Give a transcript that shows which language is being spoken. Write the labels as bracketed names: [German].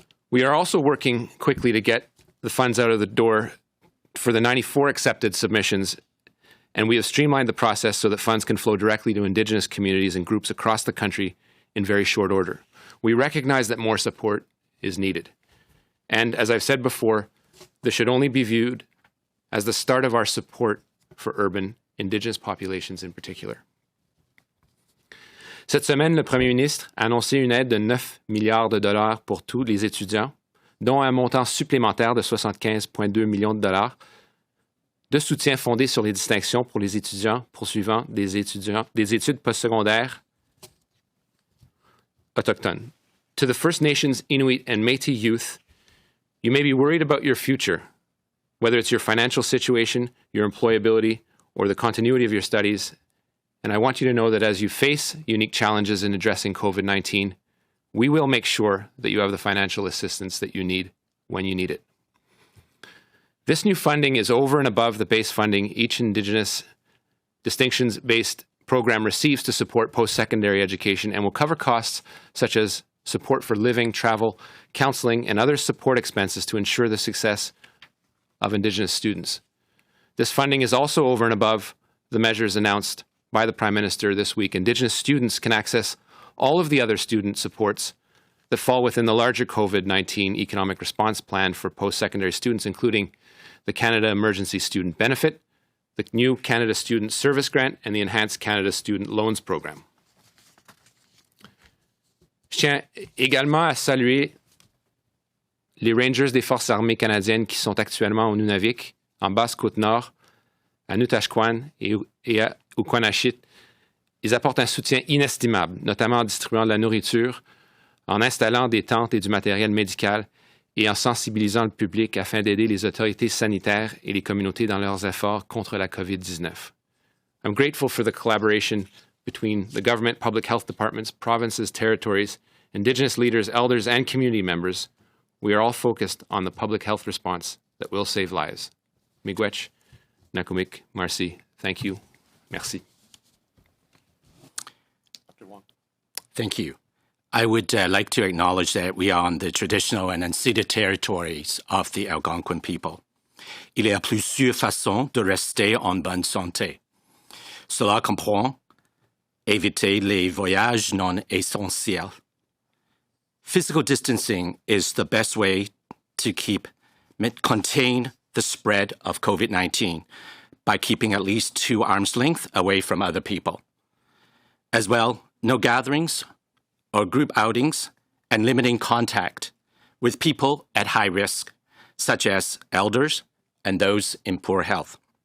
[English] We are also working quickly to get the funds out of the door for the 94 accepted submissions, and we have streamlined the process so that funds can flow directly to Indigenous communities and groups across the country in very short order. We recognize that more support is needed. And as I've said before, this should only be viewed as the start of our support for urban Indigenous populations in particular. [French] Cette semaine, le Premier ministre a annoncé une aide de 9 milliards de dollars pour tous les étudiants, dont un montant supplémentaire de 75,2 millions de dollars de soutien fondé sur les distinctions pour les étudiants poursuivant des études postsecondaires autochtones. [English] To the First Nations, Inuit, and Métis youth, you may be worried about your future, whether it's your financial situation, your employability, or the continuity of your studies. And I want you to know that as you face unique challenges in addressing COVID-19, we will make sure that you have the financial assistance that you need when you need it. This new funding is over and above the base funding each Indigenous distinctions-based program receives to support post-secondary education and will cover costs such as support for living, travel, counseling, and other support expenses to ensure the success of Indigenous students. This funding is also over and above the measures announced by the Prime Minister this week. Indigenous students can access all of the other student supports that fall within the larger COVID-19 economic response plan for post-secondary students, including the Canada Emergency Student Benefit, the new Canada Student Service Grant, and the Enhanced Canada Student Loans Program. [French] Je tiens également à saluer les Rangers des Forces armées canadiennes qui sont actuellement au Nunavik, en Basse-Côte-Nord, à Nutashquan et à Uquanashit. Ils apportent un soutien inestimable, notamment en distribuant de la nourriture, en installant des tentes et du matériel médical et en sensibilisant le public afin d'aider les autorités sanitaires et les communautés dans leurs efforts contre la COVID-19. [English] I'm grateful for the collaboration between the government, public health departments, provinces, territories, Indigenous leaders, elders, and community members. We are all focused on the public health response that will save lives. Miigwech, Nakumik, Marcy, thank you. [French] Merci. [English] Dr. Wong. Thank you. I would like to acknowledge that we are on the traditional and unceded territories of the Algonquin people. [French] Il y a plusieurs façons de rester en bonne santé. Cela comprend éviter les voyages non essentiels. [English] Physical distancing is the best way to contain the spread of COVID-19 by keeping at least 2 arms length away from other people. As well, no gatherings or group outings, and limiting contact with people at high risk, such as elders and those in poor health.